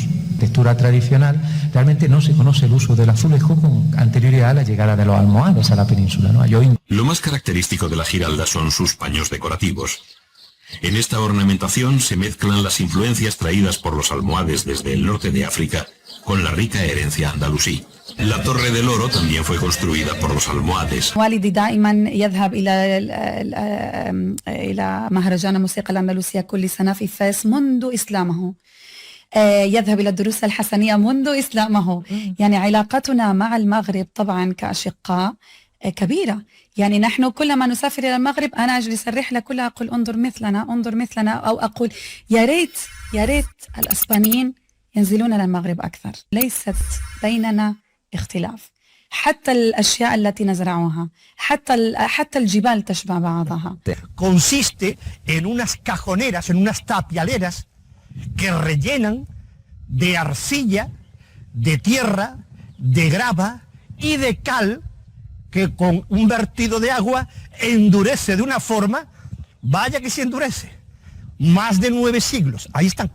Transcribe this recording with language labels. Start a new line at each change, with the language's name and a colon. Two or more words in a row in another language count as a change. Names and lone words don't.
Spanish: Textura tradicional, realmente no se conoce el uso del azulejo con anterioridad a la llegada de los almohades a la península, ¿no? Lo más característico de la Giralda son sus paños decorativos. En esta ornamentación se mezclan las influencias traídas por los almohades desde el norte de África con la rica herencia andalusí. La Torre del Oro también fue construida por los almohades.
Arabic: والدي دائما يذهب إلى مهرجان الموسيقى الأندلسية كل سنة في فاس منذ إسلامه. يذهب إلى الدروس الحسنية منذ إسلامه. يعني علاقتنا مع المغرب طبعا كأشقاء كبيرة. يعني نحن كلما نسافر إلى المغرب أنا أجلس الرحلة كلها أقول انظر مثلنا أو أقول يا ريت الأسبانيين ينزلون إلى المغرب أكثر. ليست بيننا اختلاف. حتى الأشياء التي نزرعها حتى الجبال تشبه بعضها.
Spanish: Consiste en unas cajoneras, en unas tapialeras que rellenan de arcilla, de tierra, de grava y de cal, que con un vertido de agua endurece de una forma, vaya que se endurece, más de 9 siglos, ahí están.